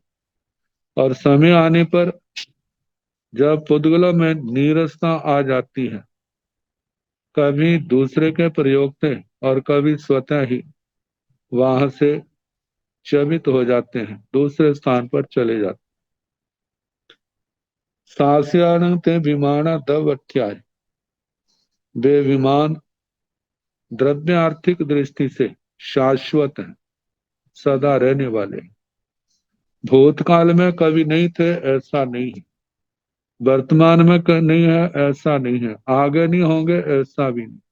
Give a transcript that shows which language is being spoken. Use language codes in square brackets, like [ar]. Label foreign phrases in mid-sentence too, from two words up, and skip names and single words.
[hi] और समय आने पर जब पुद्गलों में नीरसता आ जाती है, कभी दूसरे के प्रयोग से और कभी स्वतः ही वहां से चमित हो जाते हैं, दूसरे स्थान पर चले जाते। [pra] सास्यानं ते विमाना दव अध्याय। [hi] वे विमान द्रव्य आर्थिक दृष्टि से शाश्वत हैं, सदा रहने वाले। भूतकाल में कभी नहीं थे ऐसा नहीं है, वर्तमान में नहीं है ऐसा नहीं है, आगे नहीं होंगे ऐसा भी नहीं।